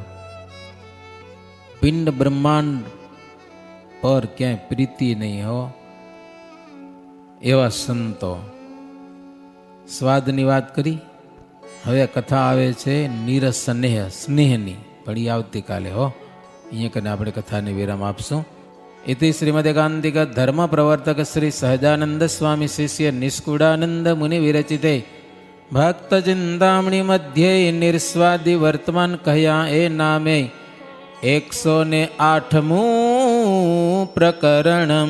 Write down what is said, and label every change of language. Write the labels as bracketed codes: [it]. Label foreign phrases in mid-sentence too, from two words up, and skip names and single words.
[gu] પિંડ બ્રહ્માંડ પર ક્યાંય પ્રીતિ નહીં હો, એવા સંતો. સ્વાદની વાત કરી, હવે કથા આવે છે નીરસ સ્નેહ, સ્નેહની. પડી આવતીકાલે હો. અહીંયા કને આપણે કથાને વિરામ આપશું. [sa] इति श्रीमदेकांतिक धर्म प्रवर्तक श्री सहजानंद स्वामी शिष्य निष्कुडानंद मुनि विरचिते भक्त चिंतामणि मध्य निर्स्वादि वर्तमान [gu] કહ્યા એ નામે [sa] 108 प्रकरणम.